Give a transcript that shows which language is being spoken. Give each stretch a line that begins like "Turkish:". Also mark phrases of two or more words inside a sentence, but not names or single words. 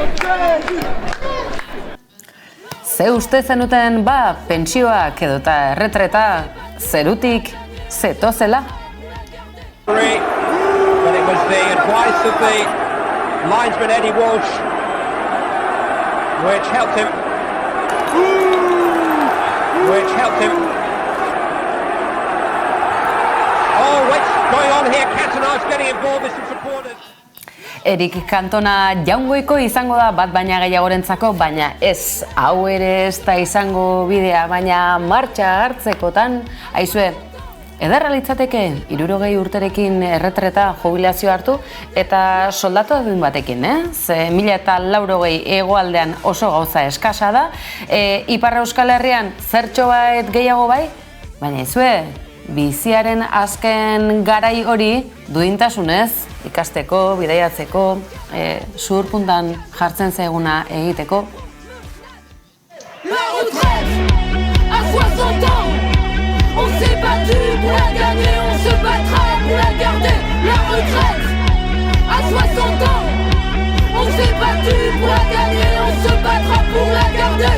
Basque: Ze uste zenuten pentsioak edota erretreta zerutik zetozela?
English: But it was the advice of the linesman Eddie Walsh which helped him. Oh, what's going on here? Cantona's getting involved with some supporters.
Basque: Erik Cantona jaungoiko izango da bat baina gehiagorentzako, baina ez, hau ere ez da izango bidea, baina martxa hartzekotan, aizue, ederra litzateke 60 urterekin erretreta jubilazio hartu eta soldatu adun batekin, Ze 1080 hegoaldean oso gauza eskasa da, Ipar Euskal Herrian zertxo bat gehiago bai, baina aizue, biziaren azken garai hori duintasunez, ikasteko, bidaiatzeko, zuhurpuntan jartzen zaiguna egiteko.
French: La retraite à 60 ans, on s'est battu pour la gagner, on se battra pour la garder. La retraite à 60 ans, on s'est battu pour la gagner, on se battra pour la garder.